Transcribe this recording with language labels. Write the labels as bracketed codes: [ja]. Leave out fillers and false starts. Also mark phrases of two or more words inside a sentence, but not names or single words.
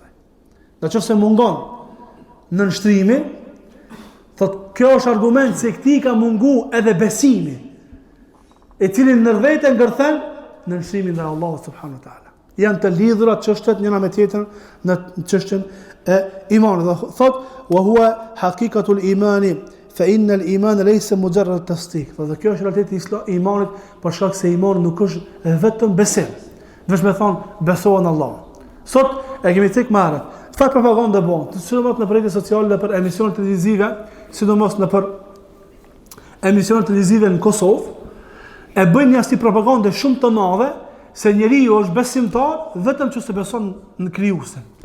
[sq] Në qoftë se mungon nënshtrimi, thot kjo është argument se këtij ka mungu edhe besimi, e cili ndërvete ngërthen nënshtrimin ndaj Allahut [ar] سبحانه وتعالى. [sq] Janë të lidhura çështjet njëra me tjetrën në çështjen e imanit. Dhe thot [ar] وهو حقيقة الإيمان فإن الإيمان ليس مجرد تصديق. [sq] Dhe kjo është realiteti i imanit, për shkak se imani nuk është vetëm besim. Vetëm me thon besohen në Allah. Sot e kemi tek marrë. Çfarë propagandë bën? Sidomos në rrjetet sociale dhe për emisione televizive, sidomos në për emisione televizive në Kosovë, e bëjnë një si propagandë shumë të madhe se njeriu është besimtar vetëm që se beson në krijuesin.